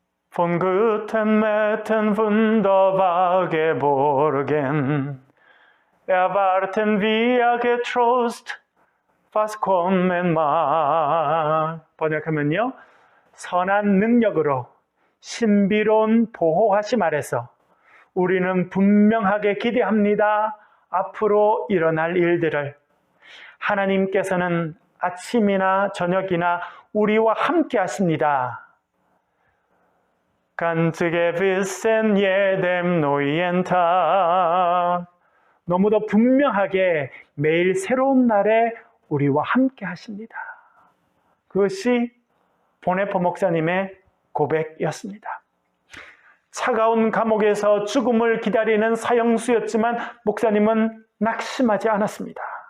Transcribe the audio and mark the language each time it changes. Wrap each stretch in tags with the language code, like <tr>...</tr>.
<de>Von guten Mächten wunderbare Burgen erwarten wir getrost was kommen mag.</de> <ko>번역하면요. 선한 능력으로 신비로운 보호하심 아래서 우리는 분명하게 기대합니다. 앞으로 일어날 일들을. 하나님께서는 아침이나 저녁이나 우리와 함께 하십니다.</ko> <de>Ganz gewiss in jedem neuen Tag.</de> <ko>너무도 분명하게 매일 새로운 날에 우리와 함께 하십니다. 그것이 본회퍼 목사님의 고백이었습니다. 차가운 감옥에서 죽음을 기다리는 사형수였지만 목사님은 낙심하지 않았습니다.</ko>